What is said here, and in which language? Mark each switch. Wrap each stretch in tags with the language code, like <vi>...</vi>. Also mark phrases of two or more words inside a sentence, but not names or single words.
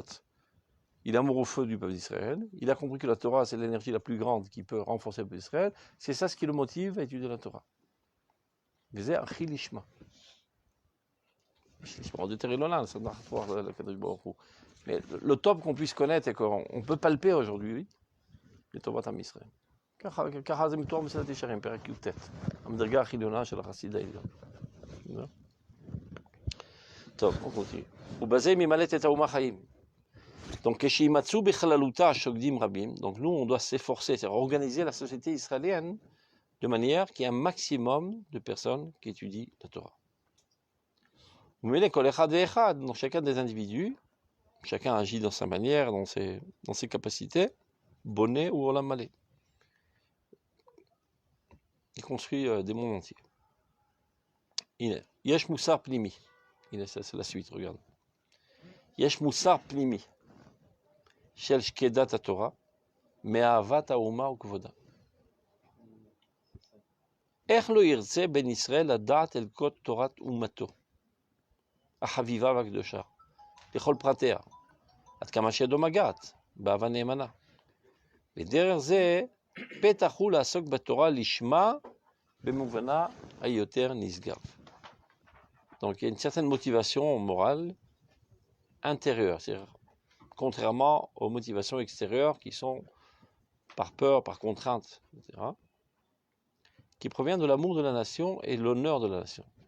<fr>Il est amoureux au feu du peuple d'Israël. Il a compris que la Torah, c'est l'énergie la plus grande qui peut renforcer le peuple d'Israël. C'est ça ce qui le motive à étudier la Torah. Mais le top qu'on puisse connaître et qu'on peut palper aujourd'hui, c'est</fr> <he>טובת עם ישראל. ככה זה מתואר במסילת ישרים, פרק י"ט, המדרגה החילונה של החסיד העליון. טוב,</he> <fr>on continue.</fr> <he>ובזה ממלאת את האומה חיים. Donc, כשימצאו בכללותה שוקדים רבים,</he> <fr>donc nous on doit s'efforcer, c'est organiser la société israélienne de manière qu'il y ait un maximum de personnes qui étudient la Torah.</fr> <he>וממילא כל אחד ואחד,</he> <fr>donc chacun des individus, chacun agit dans sa manière, dans ses capacités, bonnet ou</fr> <he>עולם מלא.</he> <fr>Il construit des mondes entiers.</fr> <he>יש מוסר פנימי.</he> <fr>C'est la suite, regarde.</fr> <he>יש מוסר פנימי. של שקידת התורה. מאהבת האומה וכבודה. איך לא ירצה בן ישראל לדעת אל כל תורת אומתו, החביבה והקדושה, לכל פרטיה, עד כמה שידו מגעת, באהבה נאמנה. בדרך זה פתח הוא לעסוק בתורה לשמה במובנה היותר נשגב.</he> <fr>Donc il y a une certaine motivation morale intérieure, c'est-à-dire contrairement aux motivations extérieures qui sont par peur, par contrainte, etc., qui provient de l'amour de la nation et l'honneur de la nation.</fr>